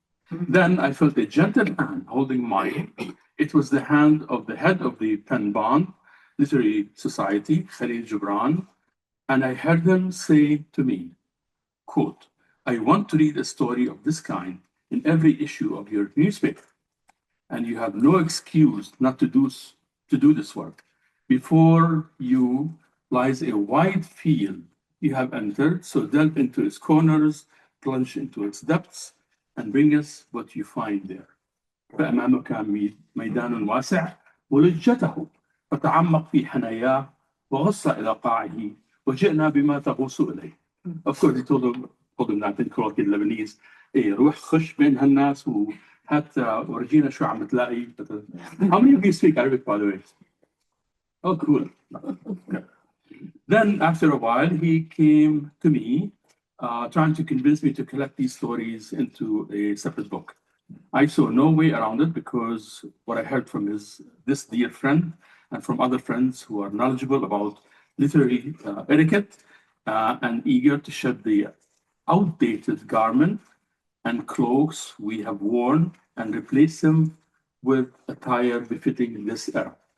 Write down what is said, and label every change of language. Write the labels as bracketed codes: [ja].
[en] Then I felt a gentle hand holding mine. It was the hand of the head of the Pen Bond Literary Society, Khalil Gibran, and I heard him say to me, quote, "I want to read a story of this kind in every issue of your newspaper, and you have no excuse not to do this work. Before you lies a wide field you have entered, so delve into its corners, plunge into its depths, and bring us what you find there. [ar] فأمامك ميدان واسع ولجته فتعمق في حناياه وغص إلى قاعه وجئنا بما تغوص إليه." [en] Of course, he told him that in Kevorkian Lebanese. [ar] روح خش بين هالناس وهات ورجينا شو عم تلاقي. [en] How many of you speak Arabic, by the way? Oh, cool. Okay. Then, after a while, he came to me, trying to convince me to collect these stories into a separate book. I saw no way around it because what I heard from this dear friend and from other friends who are knowledgeable about literary etiquette and eager to shed the outdated garment and cloaks we have worn and replace them with attire befitting this era.